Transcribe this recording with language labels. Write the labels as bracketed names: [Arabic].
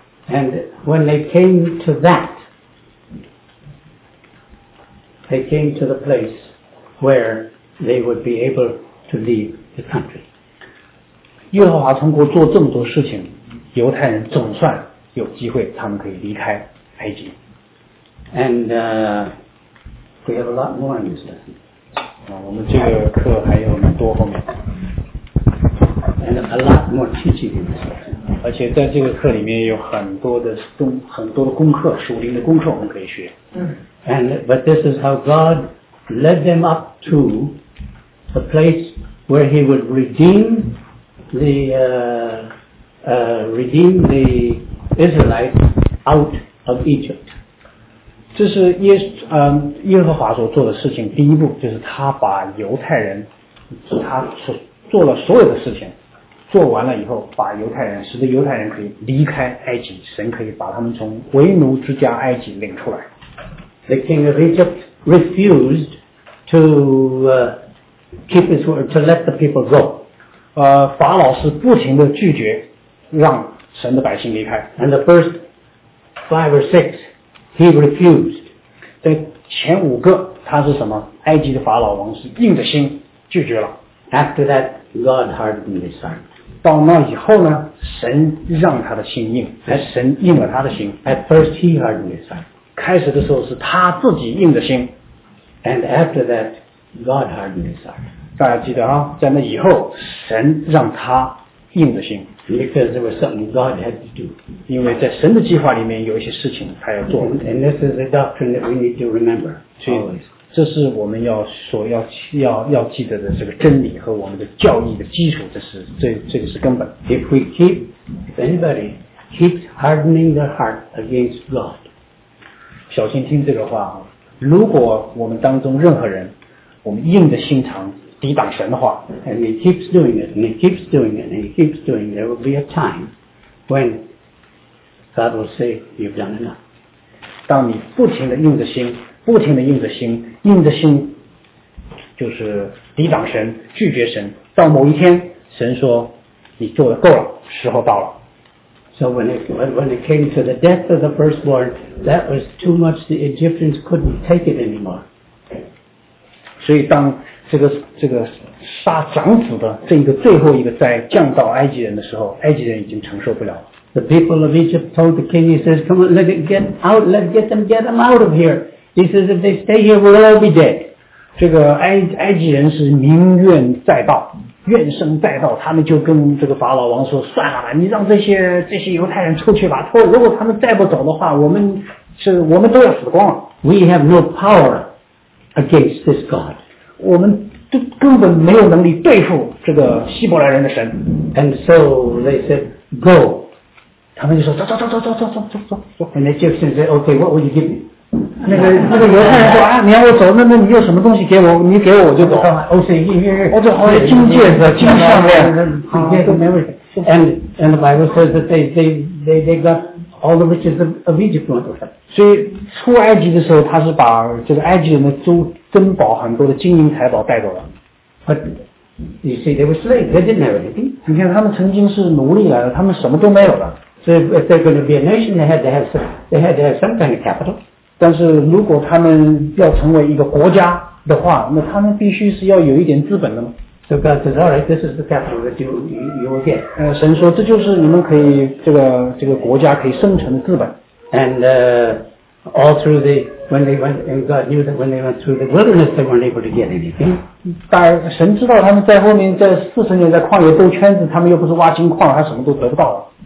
[English] And when they came to that, they came to the place where they would be able to leave the country. [Chinese] 耶和华通过做这么多事情，犹太人总算有机会，他们可以离开埃及。 [English] And we have a lot more in this lesson. [Chinese] 我们这个课还有很多后面。 [English] And a lot more teaching in this lesson. [Chinese] 而且在这个课里面有很多的功课，属灵的功课我们可以学。 [English] But this is how God led them up to the place where He would redeem the Israelites out of Egypt. [Chinese] 这是耶和华所做的事情，第一步就是他把犹太人，他所做了所有的事情，做完了以后，把犹太人使得犹太人可以离开埃及，神可以把他们从为奴之家埃及领出来。 [English] The king of Egypt refused to keep his word to let the people go. [Chinese] 法老是不停的拒绝让神的百姓离开。 [English] And the first five or six. He refused. [Chinese] 在前五个他是什么？埃及的法老王是硬着心拒绝了。 [English] After that, God hardened his heart. [Chinese] 到那以后呢，神让他的心硬，还神硬了他的心。 [English] At first, he hardened his heart. [Chinese] 开始的时候是他自己硬着心。 [English] And after that, God hardened his heart. [Chinese] 大家记得啊，在那以后，神让他硬着心。 [English] Because there was something God had to do. [Chinese] 因为在神的计划里面有一些事情他要做。 [English] And this is a doctrine that we need to remember. [Chinese] 所以这是我们要所要记得的这个真理和我们的教义的基础，这个是根本。 [English] If we keep, if anybody keeps hardening their heart against God, [Chinese] 小心听这个话，如果我们当中任何人，我们硬着心肠抵挡神的话 [English] ，and he keeps doing it, and he keeps doing it, and he keeps doing it, there will be a time when God will say, "You've done enough." [Chinese] 当你不停的硬着心。不停地硬着心，硬着心就是抵挡神，拒绝神，到某一天神说你做得够了，时候到了。 [English] So when it came to the death of the firstborn, that was too much, the Egyptians couldn't take it anymore. [Chinese] 所以当这个杀长子的这个最后一个灾降到埃及人的时候，埃及人已经承受不了。 [English] The people of Egypt told the king, he says, come on, let's get them out of here. He says, if they stay here, we'll all be dead. [Chinese] 这个埃及人是民怨载道，怨声载道，他们就跟这个法老王说，算了吧，你让这些犹太人出去吧，如果他们再不走的话，我们都要死光了。 [English] We have no power against this God. [Chinese] 我们都根本没有能力对付这个希伯来人的神。 [English] And so they said, go. [Chinese] 他们就说，走。 [English] And the Egyptians said, okay, what will you give me? [Chinese] 那个犹太人说啊，你要我走，那你有什么东西给我？你给我我就走。 O C E E，我这好像金戒指、金项链，这些都没问题。 [English] And the Bible says that they got all the riches of Egypt went with them. [Chinese] 所以出埃及的时候，他是把这个埃及人的珍宝、很多的金银财宝带走了。 [English] But you see, they were slaves. They didn't have anything. [Chinese] 你看，他们曾经是奴隶来的，他们什么都没有了。 [English] So if they're going to be a nation, they had to have some kind of capital. [Chinese] 但是如果他们要成为一个国家的话，那他们必须是要有一点资本的嘛。 [English] So God says, "All right, this is the capital that you will get." [Chinese] 神说这就是你们可以这个国家可以生存的资本。 [English] And all through the when they went, and God knew that when they went through the wilderness, they weren't able to get anything. [Chinese] 但神知道他们在后面在四十年在旷野兜圈子，他们又不是挖金矿，他什么都得不到了。